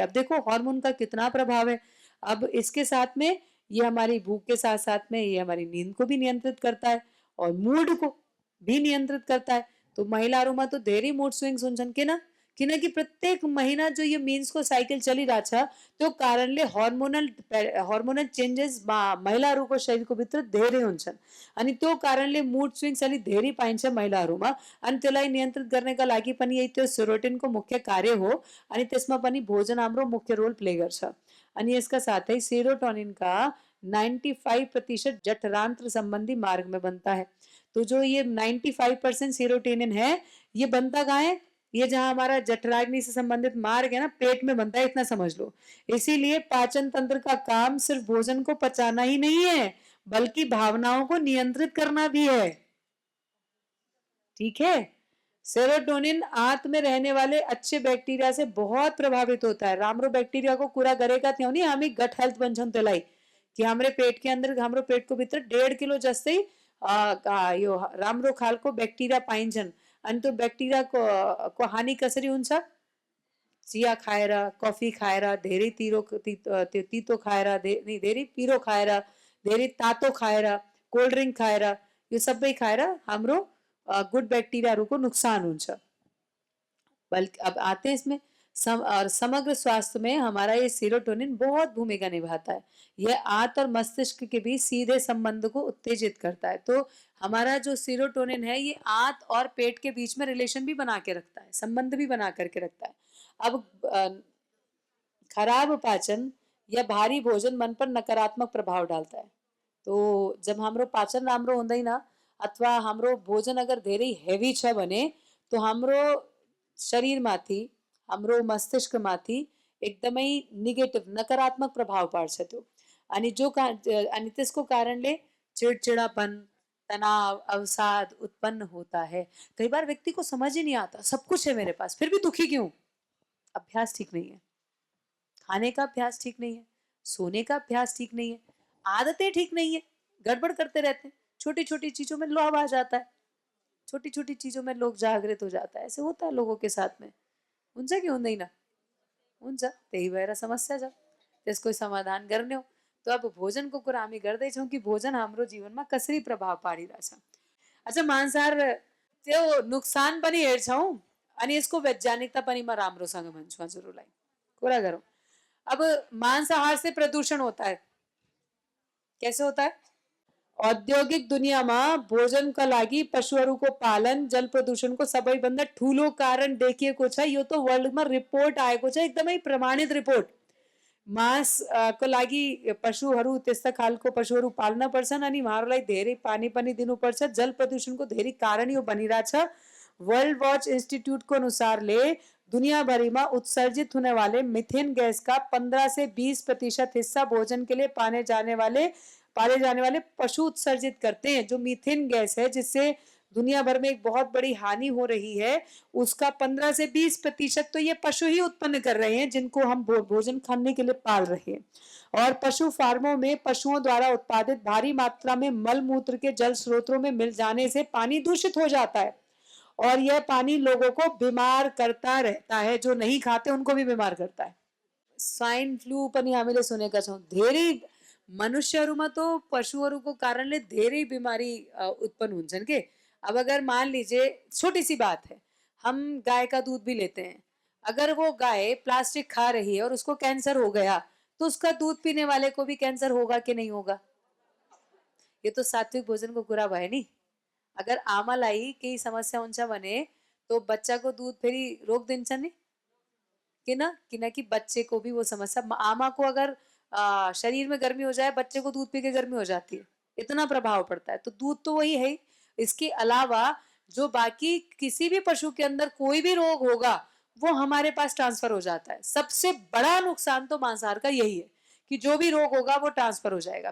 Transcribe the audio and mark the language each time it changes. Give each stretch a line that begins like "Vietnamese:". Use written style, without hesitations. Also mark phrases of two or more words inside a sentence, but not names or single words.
Hindi: अब देखो हार्मोन का कितना प्रभाव है। अब इसके साथ में ये हमारी भूख के साथ साथ में ये हमारी नींद को भी नियंत्रित करता है और मूड को भी नियंत्रित करता है।
Nepali: तो महिलाओं तो देरी
English: mood swings
Nepali: हुन्छन् किन कि प्रत्येक महीना जो ये मीन्स को साइकिल चलिरहेको छ त्यो कारणले
English: hormonal changes
Nepali: महिलाहरूको शरीरको भित्र धेरै हुन्छन् अनि त्यो कारणले
English: mood swings
Nepali: अलिक धेरै पाइन्छ महिलाहरूमा। अनि त्यसलाई नियन्त्रित गर्नका लागि पनि यही त्यो सेरोटोनिनको मुख्य कार्य हो अनि त्यसमा पनि भोजन हाम्रो मुख्य
English: role play
Nepali: गर्छ। अनि यसका साथै सेरोटोनिनका
Hindi: 95% जठरांत्र संबंधी मार्ग में बनता है। तो जो ये 95% सेरोटोनिन है ये बनता कहाँ है, ये जहां हमारा जठराग्नि से संबंधित मार्ग है ना, पेट में बनता है, इतना समझ लो। इसीलिए पाचन तंत्र का काम सिर्फ भोजन को पचाना ही नहीं है बल्कि भावनाओं को नियंत्रित करना भी है। ठीक है। सेरोटोनिन आंत में रहने वाले अच्छे बैक्टीरिया से बहुत प्रभावित होता है।
Nepali: राम्रो बैक्टीरिया को कुरा गरेका थियौं नि हामी
English: gut health
Nepali: भन्छौं त्यसलाई, कि हाम्रो पेट
Hindi: के अंदर,
Nepali: हाम्रो पेटको भित्र 1.5 किलो जस्तै यो राम्रो खालको बैक्टीरिया पाइन्छन्। अनि त्यो बैक्टीरिया को हानि कसरी हुन्छ, चिया खाएर, कफी खाएर, धेरै तितो खाएर, धेरै पिरो खाएर, धेरै तातो खाएर,
English: cold drink
Nepali: खाएर, यो सबै खाएर हाम्रो गुड बैक्टीरियाहरूको नुकसान हुन्छ।
Hindi: बल्कि अब आते हैं इसमें और समग्र स्वास्थ्य में हमारा ये सेरोटोनिन बहुत भूमिका निभाता है। यह आंत और मस्तिष्क के बीच सीधे संबंध को उत्तेजित करता है। तो हमारा जो सेरोटोनिन है ये आंत और पेट के बीच में रिलेशन भी बना के रखता है, संबंध भी बना करके रखता है। अब खराब पाचन या भारी भोजन मन पर नकारात्मक प्रभाव डालता है।
Nepali: तो जब हाम्रो पाचन राम्रो हुँदैन अथवा हाम्रो भोजन अगर धेरै हेभी छ भने तो हाम्रो शरीरमाथि, हाम्रो मस्तिष्कमाथि एकदमै नेगेटिभ नकारात्मक प्रभाव पार्छ त्यो। अनि अनि त्यसको कारणले चिड़चिड़ापन, तनाव, अवसाद
Hindi: उत्पन्न होता है। कई बार व्यक्ति को समझ ही नहीं आता, सब कुछ है मेरे पास फिर भी दुखी क्यों? अभ्यास ठीक नहीं है, खाने का अभ्यास ठीक नहीं है, सोने का अभ्यास ठीक नहीं है, आदतें ठीक नहीं है, गड़बड़ करते रहते हैं। छोटी छोटी चीजों में लोभ आ जाता है, छोटी छोटी चीजों में लोग जागृत हो जाता है। ऐसे होता है लोगों के साथ में,
Nepali: हुन्छ कि हुँदैन? हुन्छ। त्यही भएर समस्या छ, त्यसको समाधान गर्ने हो। तो अब भोजनको कुरा हामी गर्दैछौँ कि भोजन हाम्रो जीवनमा कसरी प्रभाव पारिरहेछ। अच्छा, मांसाहार त्यो नुकसान पनि हेर्छौँ अनि यसको वैज्ञानिकता पनि म राम्रोसँग भन्छु हजुरहरूलाई। कुरा गरौँ।
Hindi: अब मांसाहार से प्रदूषण होता है। कैसे होता है?
Nepali: औद्योगिक दुनियामा भोजनका लागि पशुहरूको पालन जल प्रदूषणको सबैभन्दा ठूलो कारण देखिएको छ। यो त वर्ल्डमा रिपोर्ट आएको छ, एकदमै प्रमाणित रिपोर्ट। को लागि पशुहरू, त्यस्ता खालको पशुहरू पाल्न पर्छन् अनि उहाँहरूलाई धेरै पानी पनि दिनुपर्छ। जल प्रदूषणको धेरै कारण यो बनिरहेछ।
Hindi: वर्ल्ड वॉच इंस्टीट्यूट को
Nepali: अनुसारले दुनियाभरिमा
Hindi: उत्सर्जित होने वाले मीथेन गैस का 15 से 20% हिस्सा भोजन के लिए पाले जाने वाले पशु उत्सर्जित करते हैं। जो मीथेन गैस है जिससे दुनिया भर में एक बहुत बड़ी हानि हो रही है, उसका 15 से 20% तो ये पशु ही उत्पन्न कर रहे हैं जिनको हम भोजन खाने के लिए पाल रहे हैं। और पशु फार्मों में पशुओं द्वारा उत्पादित भारी मात्रा में मल मूत्र के जल स्रोतों में मिल जाने से पानी दूषित हो जाता है और यह पानी लोगों को बीमार करता रहता है। जो नहीं खाते उनको भी बीमार करता है।
Nepali: स्वाइन फ्लू पनि हामीले सुनेका छौं। धेरै मनुष्यहरूमा तो पशुहरूको कारणले धेरै बीमारी उत्पन्न हुन्छन् के।
Hindi: अब अगर मान लीजिए, छोटी सी बात है, हम गाय का दूध भी लेते हैं, अगर वो गाय प्लास्टिक खा रही है और उसको कैंसर हो गया तो उसका दूध पीने वाले को भी कैंसर होगा कि नहीं होगा? ये तो
Nepali: सात्विक भोजन को कुरा भयो नि। अगर आमालाई केही समस्या हुन्छ भने तो बच्चाको दूध फेरि रोकिदिन्छ नि, किन?
Hindi: किनकि बच्चे को भी वो समस्या, आमा को अगर शरीर में गर्मी हो जाए, बच्चे को दूध पी के गर्मी हो जाती है, इतना प्रभाव पड़ता है। तो दूध तो वही है ही। इसके अलावा जो बाकी किसी भी पशु के अंदर कोई भी रोग होगा वो हमारे पास ट्रांसफर हो जाता है। सबसे बड़ा नुकसान तो मांसाहार का यही है कि जो भी रोग होगा वो ट्रांसफर हो जाएगा।